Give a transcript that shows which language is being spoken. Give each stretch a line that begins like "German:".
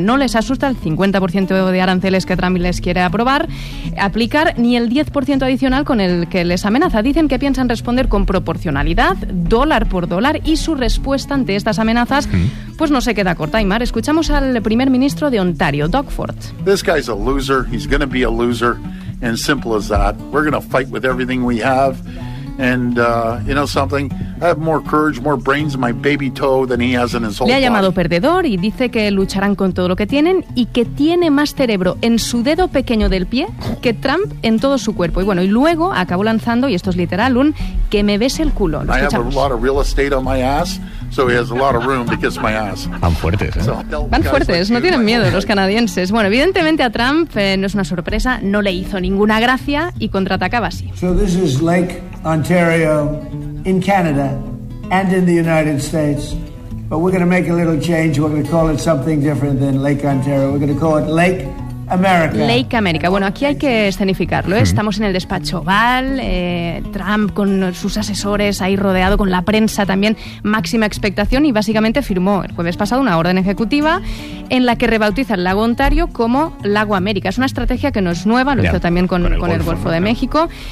Spanish: No les asusta el 50% de aranceles que Trump les quiere aplicar ni el 10% adicional con el que les amenaza. Dicen que piensan responder con proporcionalidad, dólar por dólar, y su respuesta ante estas amenazas pues no se queda corta. Aymar, escuchamos al primer ministro de Ontario, Doug Ford.
English: This guy's a loser, he's going to be a loser, and simple as that. We're going to fight with everything we have, and you know something, I have more courage, more brains in my baby toe than he has in his whole
Spanish: Le ha llamado perdedor y dice que lucharán con todo lo que tienen y que tiene más cerebro en su dedo pequeño del pie que Trump en todo su cuerpo. Y bueno, y luego acabó lanzando, y esto es literal, un que me bese el culo.
English: I have a lot of real estate on my ass, so he has a lot of room to kiss my ass.
Spanish: Van fuertes, ¿eh? Van fuertes, no tienen miedo los canadienses. Bueno, evidentemente a Trump no es una sorpresa, no le hizo ninguna gracia y contraatacaba así.
English: So this is like Ontario in Canada and in the United States, but we're going to make a little change. We're going to call it something different than Lake Ontario. We're going to call it Lake America. Lake America.
Spanish: Bueno, aquí hay que escenificarlo, ¿eh? Estamos en el despacho Oval, Trump con sus asesores ahí rodeado, con la prensa también, máxima expectación, y básicamente firmó el jueves pasado una orden ejecutiva en la que rebautiza el lago Ontario como Lago América. Es una estrategia que no es nueva, lo hizo también con el Golfo de México.